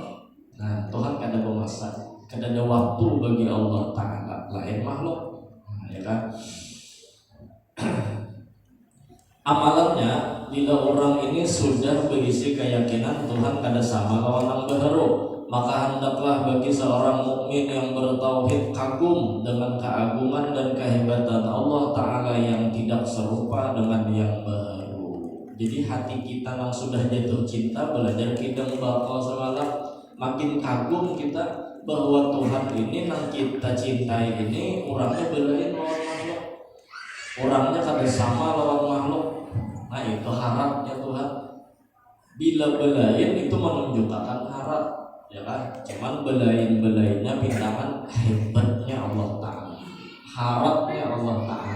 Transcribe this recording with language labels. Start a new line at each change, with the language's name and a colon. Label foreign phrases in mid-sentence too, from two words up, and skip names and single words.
Banjar: Nah, Tuhan kada bermasa, kada ada waktu bagi Allah Ta'ala, lain makhluk. Nah, ya kan? Amalannya, bila orang ini sudah berisi keyakinan Tuhan kada sama lawan nang beheru,
Indonesian: maka hendaklah bagi seorang mukmin yang bertauhid kagum dengan keagungan dan kehebatan Allah Ta'ala yang tidak serupa dengan yang beheru.
Banjar: Jadi hati kita yang sudah jatuh cinta, belajar kita bakal semalam, makin kagum kita bahwa Tuhan ini yang kita cintai ini orangnya belain lawan makhluk, orangnya kada sama lawan makhluk. Nah, itu harapnya Tuhan. Bila belain itu menunjukkan harap, ya kan? Cuman belain-belainnya pintaman hebatnya Allah Ta'ala, harapnya Allah Ta'ala.